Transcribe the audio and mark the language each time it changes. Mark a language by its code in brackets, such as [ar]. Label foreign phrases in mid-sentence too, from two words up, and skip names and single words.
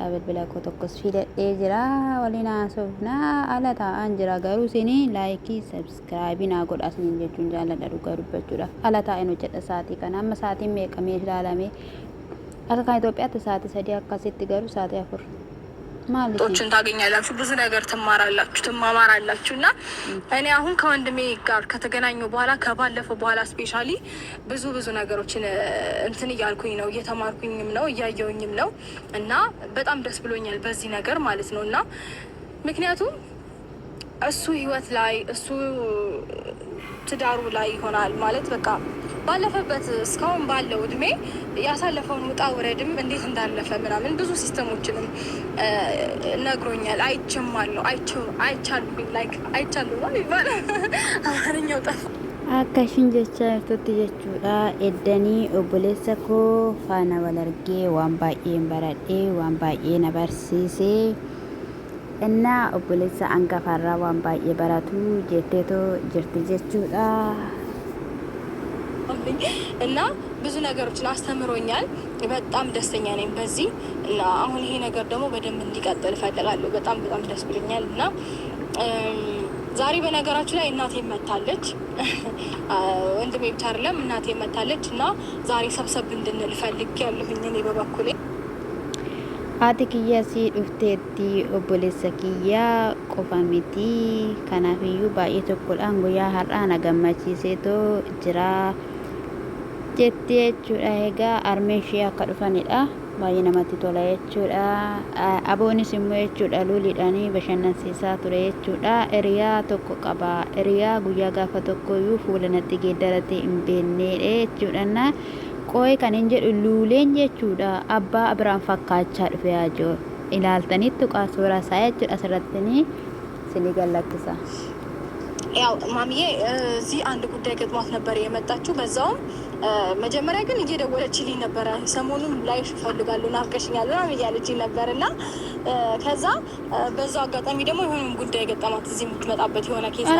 [om] Bilbila koo tokkos filadhee jira waliin haasofnaa ala taa'an jira garuu sinin [en] laayikii sabskraayibii [om] naa godhaa sinin jechuun jaaladha dhugaa dubbachuudha. Ala taa'een hojjedha sa'aatii kana amma sa'aatiin meeqamee ilaalame akka kan Itoophiyaatti sa'aatii 3 akkasitti garuu sa'aatii 4 [am] ቶችን ታገኛላችሁ ብዙ ነገር ትማማራላችሁና እኔ አሁን ከወንድሜ ጋር ከተገናኘው በኋላ ከባለፈው በኋላ ስፔሻሊ ብዙ ነገሮችን እንትን እያልኩኝ ነው እየተማርኩኝም ነው እያየውኝም ነው እና በጣም ደስ ብሎኛል በዚህ ነገር ማለት ነውና ምክንያቱም እሱ ህይወት ላይ እሱ ትዳሩ ላይ ይሆናል ማለት በቃ ባለፈበት እስካሁን ባለው እድሜ ያሳለፈውን ውጣ ውረድም እንዴት እንዳለፈ ምናምን ብዙ ሲስተሞችንም ነግሮኛል። አይቻለሁ ላይክ አይቻለሁ ነው ይባላል አማርኛው ጠፋ። [om] Akkashin jecha jirtutti jechuudha. Eddanii obboleessa koo faana wal argee waan baay'een baradhee waan baay'ee na barsiisee እና obboleessa hangafaarraa waan baay'ee baratu jetteetoo jirti jechuudha. [am] እና ብዙ ነገሮችን አስተምሮኛል። በጣም ደስተኛ ነኝ በዚህ እና አሁን ይሄ ነገር ደግሞ በደንብ እንዲቀጥል እፈልጋለሁ። በጣም ደስ ብሎኛል እና ዛሬ በነገራችሁ ላይ እናቴ መታለች። ወንድሜ ብቻ አይደለም እናቴ መታለች እና ዛሬ ሰብሰብ እንድንል ፈልጌያለሁኝ እኔ በበኩሌ [om] Haati kiyya si dhufteetti obboleessa kiyya qofa miti. Kanaafiyyuu baay'ee tokkodhaan guyyaa har'aa na gammachiiseetoo jira jetti jechuudha. Egaa armeen ishee akka dhufanidha. Baay'ee namatti tola jechuudha. Aboonis immoo jechuudha luliidhaan bashannansiisaa ture jechuudha. Hiriyaa tokko qaba. Hiriyaa guyyaa gaafa tokkoyyuu fuula natti geeddaratee hin beeknedha jechuudha. Qo'ee kan hin jedhu luuleen jechuudha. Abbaa biraan fakkaachaa dhufe yaajoo ilaaltanitti qaasuura isaa jechuudha. Asirratti sinii gallakkisa. [am] ያው ማሚዬ እዚህ አንድ ጉዳይ ገጥሟት ነበር የመጣችው በዛው መጀመሪያ ግን እየደወለችልኝ ነበር ሰሞኑን ላይሽ ፈልጋለሁ ናፍቀሽኛል ምናምን እያለችኝ ነበርና ከዛ በዛው አጋጣሚ ደግሞ የሆነ ጉዳይ ገጠማት እዚህ የምትመጣበት የሆነ ኬስ ነበር።